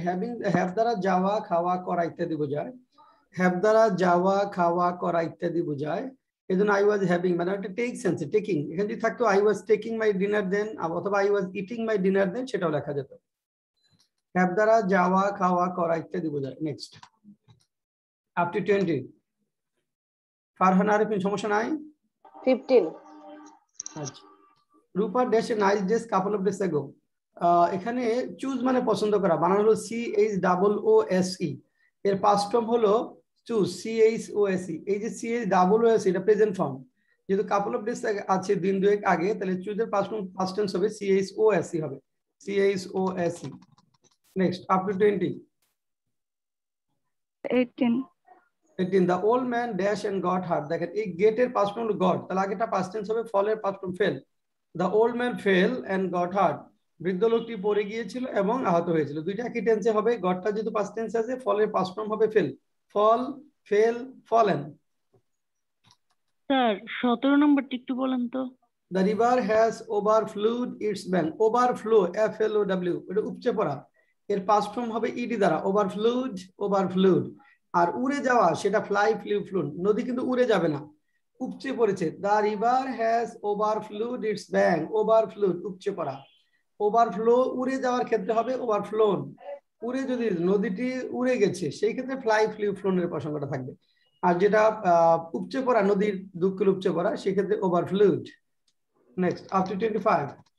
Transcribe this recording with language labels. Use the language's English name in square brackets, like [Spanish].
[Bangla] Having have দ্বারা যাওয়া খাওয়া করা ইত্যাদি বোঝায়। have দ্বারা যাওয়া খাওয়া করা ইত্যাদি বোঝায়। এজন্য [English] I was having [Bangla] মানে একটা টেক সেন্স, টেকিং। এখানে যদি থাকতো [English] I was taking my dinner then [Bangla] অথবা [English] I was eating my dinner then [Bangla] সেটাও লেখা যেত। have দ্বারা যাওয়া খাওয়া করা ইত্যাদি বোঝায়। Next up to 20। Farhan Arifin সমস্যা নাই? 15। [English] আচ্ছা, Rupa dash a nice dress couple of days ago. [Bangla] এখানে চুজ মানে পছন্দ করা, বানানো হলো CHOOSE। এর পাস্ট ফর্ম হলো চুজ, CHOSE। এই যে CHOOSE এটা প্রেজেন্ট ফর্ম, যেহেতু কাপল অফ ডেজ আছে দিন দুয়েক আগে, তাহলে চুজের পাস্ট ফর্ম পাস্ট টেন্স হবে CHOSE হবে, CHOSE। Next up to 20। 18। [English] 18 the old man dash and got hurt। [Bangla] দেখেন এই গেটের পাস্ট ফর্ম হলো গট, তাহলে আগেটা পাস্ট টেন্স হবে, ফলের past form fail. [English] The old man fell and got hurt। [Bangla] বৃদ্ধ লোকটি পড়ে গিয়েছিল এবং আহত হয়েছিল। দুইটা একই টেন্সে হবে। গটটা যেহেতু পাস্ট টেন্স আছে, ফলের পাস্ট ফর্ম হবে ফেল। ফল, ফেল, ফলেন। স্যার 17 নম্বরটি একটু বলেন তো। [English] The river has overflowed its bank। [Bangla] Overflow FLOW এটা উপচে পড়া, এর পাস্ট ফর্ম হবে ইডি দ্বারা, ওভারফ্লুড, ওভারফ্লুড। আর উড়ে যাওয়া সেটা ফ্লাই, ফ্লিউ, ফ্লুন। নদী কিন্তু উড়ে যাবে না, উপচে পড়েছে। [English] The river has overflowed its bank। [Bangla] ওভারফ্লুড উপচে পড়া। ওভারফ্লো উড়ে যাওয়ার ক্ষেত্রে হবে ওভারফ্লোন। উড়ে যদি নদীটি উড়ে গেছে সেই ক্ষেত্রে ফ্লাই, ফ্লিউ, ফ্লোনের প্রসঙ্গটা থাকবে। আর যেটা উপচে পড়া, নদীর দুঃখের উপচে পড়া, সেক্ষেত্রে ওভারফ্লুড। Next up to 25।